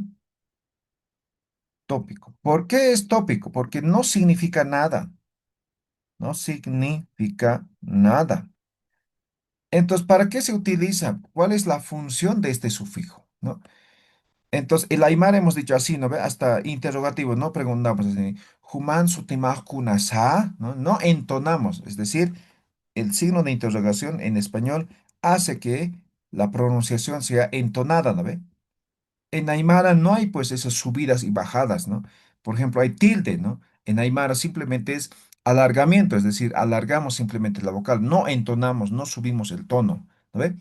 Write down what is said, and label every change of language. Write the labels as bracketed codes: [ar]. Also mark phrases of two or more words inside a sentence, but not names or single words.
[es] Tópico. ¿Por qué es tópico? Porque no significa nada, no significa nada. Entonces, ¿para qué se utiliza? ¿Cuál es la función de este sufijo? ¿No? Entonces, el aymara hemos dicho así, ¿no ve? Hasta interrogativo, no preguntamos así, [ay] Human sutimaj kunasa, [es] ¿no? No entonamos, es decir, el signo de interrogación en español hace que la pronunciación sea entonada, ¿no ve? En Aymara no hay pues esas subidas y bajadas, ¿no? Por ejemplo, hay tilde, ¿no? En Aymara simplemente es Alargamiento, es decir, alargamos simplemente la vocal, no entonamos, no subimos el tono, ¿no ve?